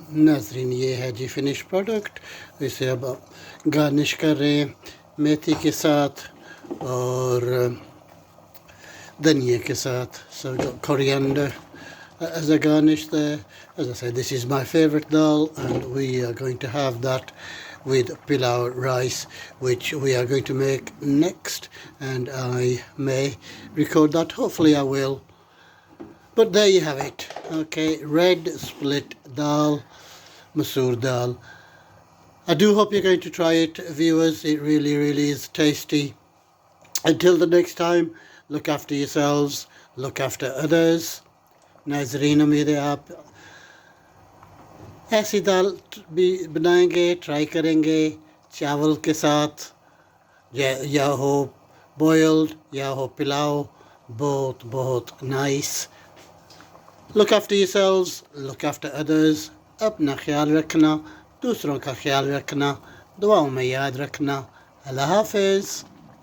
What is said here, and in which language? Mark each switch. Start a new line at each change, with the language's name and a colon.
Hindi: नाज़रीन ये है जी फिनिश प्रोडक्ट. इसे अब गार्निश कर रहे हैं मेथी के साथ और धनिया के साथ.
English: So we've got coriander as a garnish there. As I said, this is my favorite dal, and we are going to have that with pilau rice, which we are going to make next, and I may record that. Hopefully I will. But there you have it. Okay, red split dal, Masoor dal. I do hope you're going to try it, viewers. It really, really is tasty. Until the next time, look after yourselves, look after others.
Hindi: नाजरीन उम्मीद है आप ऐसी दाल भी बनाएंगे, try करेंगे चावल के साथ, या हो बॉयल्ड या हो पिलाओ. बहुत बहुत nice.
English: Look after yourselves, look after others.
Hindi: अपना ख्याल रखना, दूसरों का ख्याल रखना, दुआओं में याद रखना. अल्लाह हाफिज़.